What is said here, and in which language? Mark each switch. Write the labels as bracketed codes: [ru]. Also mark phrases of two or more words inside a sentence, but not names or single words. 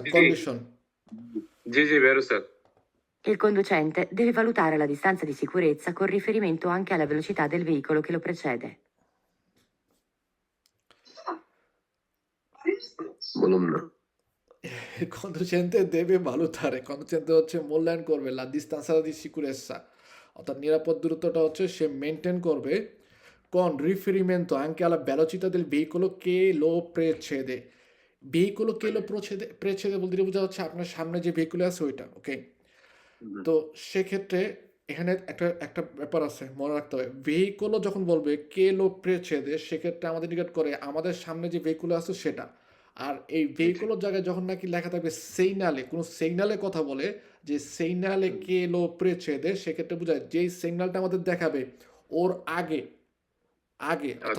[bn] জি। কন্ডিশন। জি জি, ভেরো স্যার। [it] Il conducente deve valutare la distanza di sicurezza con riferimento anche alla velocità del veicolo che lo precede. [bn] বলুন না। [it] conducente deve valutare, [bn] কন্ডুচেন্টে হচ্ছে মূল্যায়ন করবে [it] la distanza di sicurezza, [bn] অর্থাৎ নিরাপদ দূরত্বটা হচ্ছে সে মেনটেন করবে [it] con riferimento anche alla velocità del veicolo che lo precede. veicolo che lo precede [bn] বলতে বোঝা হচ্ছে আপনার সামনে যে ভেহিকল আছে ওইটা, ওকে। তো সেক্ষেত্রে এখানে একটা ব্যাপার আছে মনে রাখতে হবে, ভেহিকলও যখন বলবে [it] che lo precede, [bn] সেক্ষেত্রে আমাদের নিকট করে আমাদের সামনে যে ভেহিকল আছে সেটা। আর এই ভেহিকলের জায়গায় যখন নাকি লেখা থাকবে সিগনালে, কোনো সিগনালে কথা বলে যে [it] segnale che lo precede, [bn] সেক্ষেত্রে বোঝায় যেই সিগনালটা আমাদের দেখাবে ওর আগে অর্থাৎ